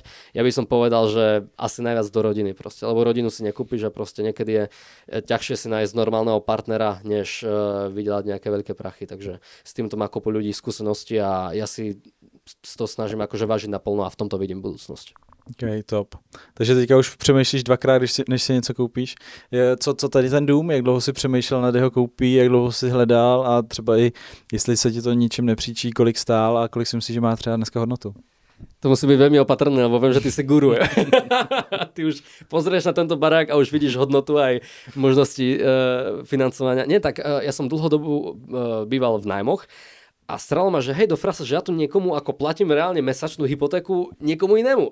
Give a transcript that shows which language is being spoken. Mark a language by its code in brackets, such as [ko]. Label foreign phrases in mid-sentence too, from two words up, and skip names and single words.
[sk] Ja by som povedal, že asi najviac do rodiny proste, lebo rodinu si nekúpiš a proste niekedy je ťažšie si nájsť normálneho partnera, než vydelať nejaké veľké prachy. Takže s týmto má kopu ľudí skúsenosti a ja si to snažím akože vážiť naplno a v tomto vidím budúcnosť. OK, top. [cs] Takže teďka už přemýšlíš dvakrát, než si něco koupíš. Co tady ten dům, jak dlouho si přemýšlel nad jeho koupí, jak dlouho si hledal a třeba i jestli se ti to ničím nepříčí, kolik stál a kolik si myslíš, že má třeba dneska hodnotu? [sk] To musí byť veľmi opatrné, lebo viem, že ty si guru. Ty už pozrieš na tento barák a už vidíš hodnotu aj možnosti financovania. Nie, tak ja som dlhodobu býval v nájmoch a stralo ma, že hej, do frasa, že ja tu niekomu ako platím reálne mesačnú hypotéku niekomu inému.